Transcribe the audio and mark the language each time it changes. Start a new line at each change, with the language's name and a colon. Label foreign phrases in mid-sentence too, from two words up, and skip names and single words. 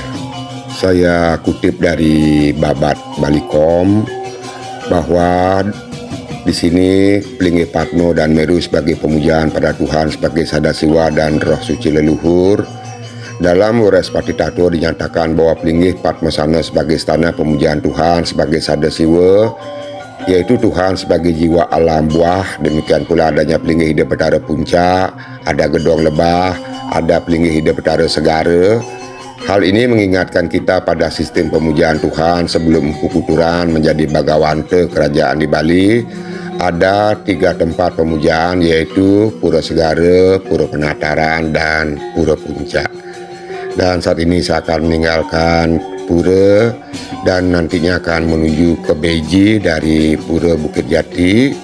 Indonesian: Saya kutip dari Babat Balikom bahwa di sini pelinggih Padmo dan Meru sebagai pemujaan pada Tuhan sebagai Sadasiwa dan roh suci leluhur. Dalam Wures Patitato dinyatakan bahwa pelinggih Padmosana sebagai istana pemujaan Tuhan sebagai Sadasiwa, yaitu Tuhan sebagai jiwa alam buah. Demikian pula adanya pelinggih Hida Betara Puncak, ada Gedong Lebah, ada pelinggih Hida Betara Segara, Hal ini mengingatkan kita pada sistem pemujaan Tuhan sebelum Empu Kuturan menjadi Bagawante kerajaan di Bali. Ada 3 tempat pemujaan, yaitu Pura Segara, Pura Penataran, dan Pura Puncak. Dan saat ini saya akan meninggalkan Pura dan nantinya akan menuju ke Beji dari Pura Bukit Jati.